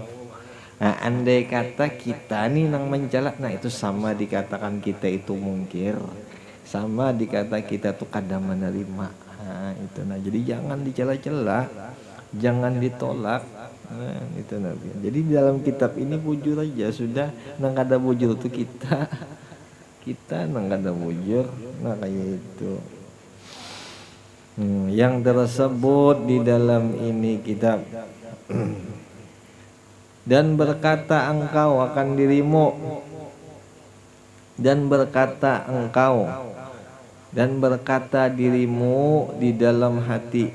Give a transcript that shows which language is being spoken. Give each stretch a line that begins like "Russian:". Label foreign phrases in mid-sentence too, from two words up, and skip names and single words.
Banjar: Nah andai kata kita nih nang mencela, nah itu sama dikatakan kita itu mungkir, sama dikata kita tuh kada menerima. Nah itu, nah jadi jangan dicela-cela, jangan ditolak. Nah itu Nabi. Jadi dalam kitab ini bujur aja sudah, nang kada bujur tuh kita nang kada bujur. Nah kayak itu.
Malay: Yang tersebut di dalam ini kitab. Dan berkata engkau akan dirimu, dan berkata engkau, dan berkata dirimu di dalam hati.